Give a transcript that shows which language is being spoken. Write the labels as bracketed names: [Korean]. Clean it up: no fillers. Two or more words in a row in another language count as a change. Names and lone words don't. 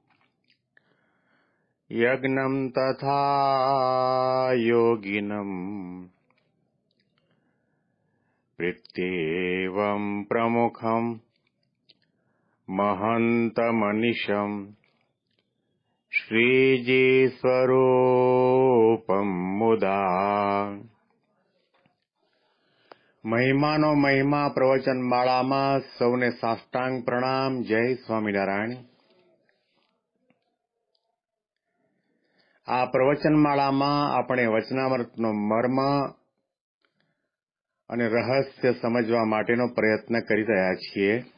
[Sanskrit] यज्ञं तथा योगिनम् प्रत्येवं प्रमुखं महन्तमनिशं श्रीजीस्वरूपं मुदा। [Gujarati] મહિમાનો મહિમા પ્રવચનમાળામાં સૌને સાષ્ટાંગ પ્રણામ. જય સ્વામિનારાયણ. આ પ્રવચનમાળામાં આપણે વચનામૃતનો મર્મ અને રહસ્ય સમજવા માટેનો પ્રયત્ન કરી રહ્યા છીએ.